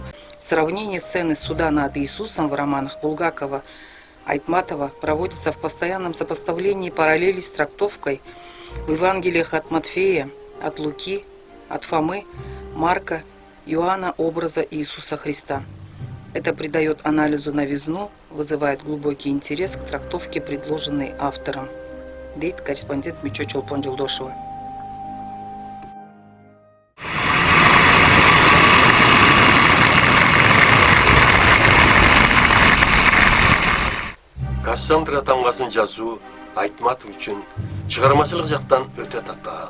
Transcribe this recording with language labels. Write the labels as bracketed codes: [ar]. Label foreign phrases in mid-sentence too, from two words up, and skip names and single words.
[ru] Сравнение сцены суда над Иисусом в романах Булгакова, Айтматова проводится в постоянном сопоставлении параллелей с трактовкой в Евангелиях от Матфея, от Луки, от Фомы, Марка, Иоанна образа Иисуса Христа. Это придает анализу новизну, вызывает глубокий интерес к трактовке, предложенной автором. [ky] Дейт корреспондент Мичо Чолпон Жолдошева. Кассандра тамгасын жазуу Айтматов үчүн чыгармачылык жактан өтө татаал.